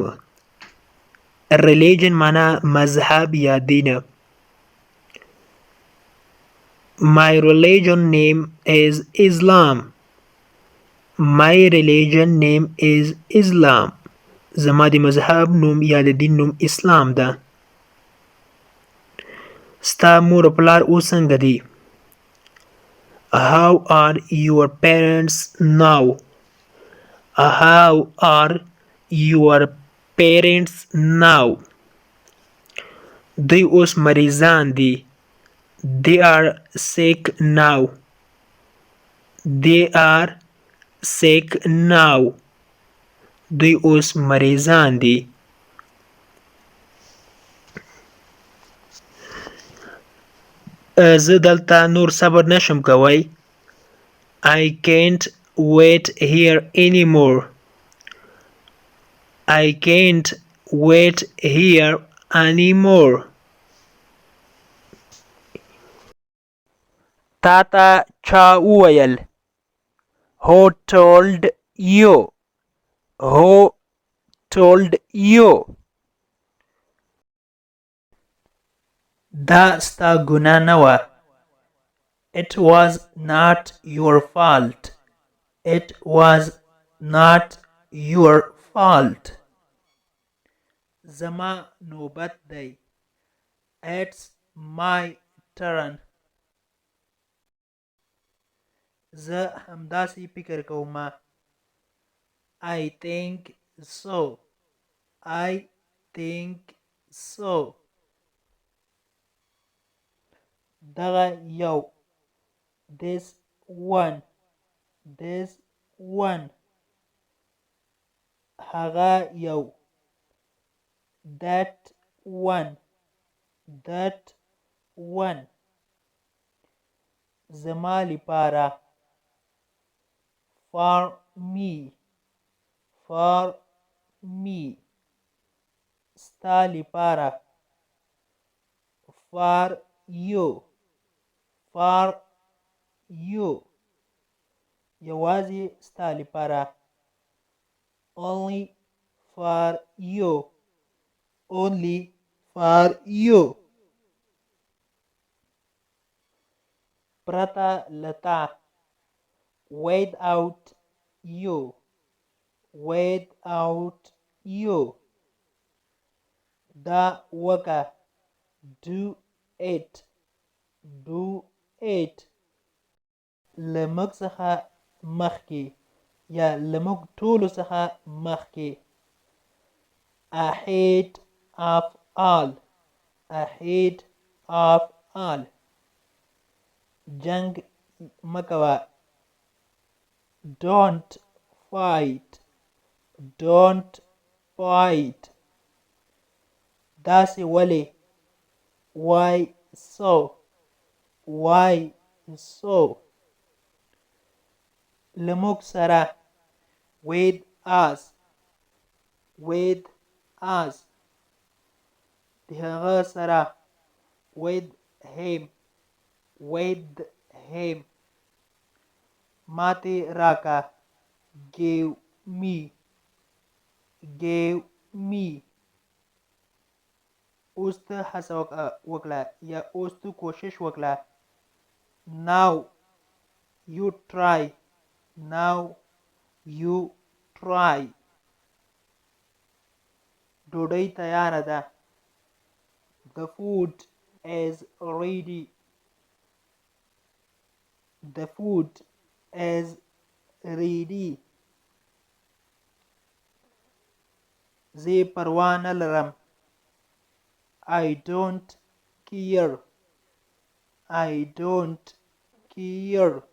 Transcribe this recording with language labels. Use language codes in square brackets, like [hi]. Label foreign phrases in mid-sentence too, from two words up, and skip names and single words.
[ps] religion معنا مذهب یا دین. [en] My religion name is Islam. My religion name is Islam. [ps] زما د مذهب نوم یا د دین نوم اسلام ده. ستا مور او پلار اوس څنګه دي؟ [en] How are your parents now? How are your parents now? [ps] دوی اوس مریضان دي. [en] They are sick now. They are sick now. [ps] دوی اوس مریضان دي. زه دلته نور صبر نشم کوی. [en] I can't wait here anymore. I can't wait here anymore. [ps] تا ته چا وویل؟ [en] Who told you? Who told you? [ps] دا ستا ګناه نه وه. [en] It was not your fault. It was not your fault. [ps] زما نوبت دی. [en] It's my turn. [ps] زه همداسې فکر کوم. [en] I think so. I think so. [ps] دغه یو. [en] This one. This one. [ps] هغه یو. [en] That one. That one. [ps] زما لپاره. [en] For me. For me. [ps] ستا لپاره. [en] For you. For you. [ps] یوازې ستا لپاره. [en] Only for you. Only for you. [ps] پرته له تا. [en] Without you. Without you. [ps] دا وکه. [en] Do it. Do it. [ps] له موږ څخه مخکې یا له موږ ټولو څخه مخکې. [en] Ahead of all. Ahead of all. [ps] جنگ مه کوه. [en] Don't fight. Don't fight. [ps] داسې ولې. [en] Why so? Why so? [ps] له موږ سره. [en] With us. With us. [ps] د هغه سره. [en] With him. With him. [ps] ماته راکه. [en] Give me. Give me. [ps] اوس ته هڅه وکړه یا اوس ته کوشش وکړه. [en] Now you try. Now you try. [ps] ډوډۍ تیاره ده. [en] The food is ready. The food is ready. [ps] زه پروا نه لرم. [en] I don't care. I don't care.